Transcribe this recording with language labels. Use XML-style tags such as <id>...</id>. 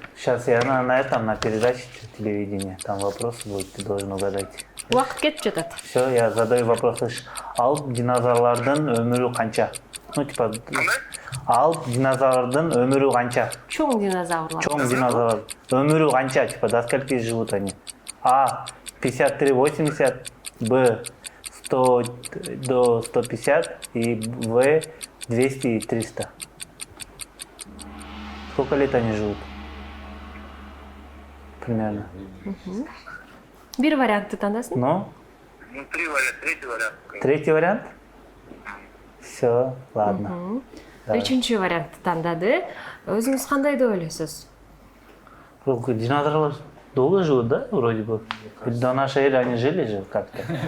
<ru>Сейчас я на этом, на передаче телевидения. Там вопрос будет, ты должен угадать.</ru> <ky>Убакыт кетип жатат.</ky> <ru>Все, я задаю вопрос.</ru> <ky>Алп динозаврлардын өмүрү канча?</ky> <ru>Ну, типа,</ru> <ky>алп динозаврдын өмүрү канча? Чоң динозаврлар. Чоң динозавр. Өмүрү канча?</ky> <ru>Типа, до скольки живут они? А. 53-80, Б. 100 до 150 и В. 200 и 300. Сколько лет они живут? Примерно.</ru> <ky>Бир вариантты тандасың?</ky> <ru>Ну? Ну, третий вариант. Третий вариант? Все, ладно.</ru> <ky>Үчүнчү вариантты тандады. Өзүңүз кандай деп ойлойсуз?</ky> <ru>Динозавры долго живут, да, вроде бы? Ведь до нашей эры они жили же как-то.</ru>